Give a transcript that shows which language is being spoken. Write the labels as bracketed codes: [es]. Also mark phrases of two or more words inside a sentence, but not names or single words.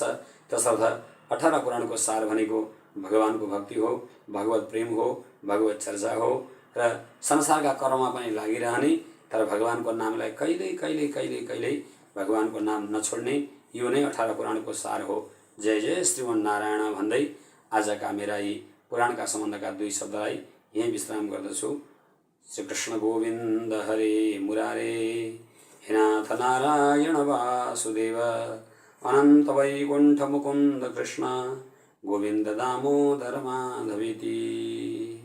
[ne] तसर्थ 18 पुराणको सार भनेको भगवानको भक्ति हो, भगवत प्रेम हो, भगवत चर्चा हो र संसारका कर्ममा पनि लागिरहने, तर भगवानको नामलाई कहिल्यै कहिल्यै कहिल्यै कहिल्यै भगवानको नाम नछोड्ने, यो नै 18 पुराणको सार हो। जय जय श्रीमन्नारायण भन्दै आजका मेरा यी पुराणका सम्बन्धका 2 शब्दलाई यहीँ विश्राम गर्दछु। [sa] श्री कृष्ण गोविन्द हरे मुरारे, हे नाथ नारायण वासुदेव, अनन्त वैकुण्ठ मुकुन्द कृष्ण, गोविन्द दामोदर माधवेति।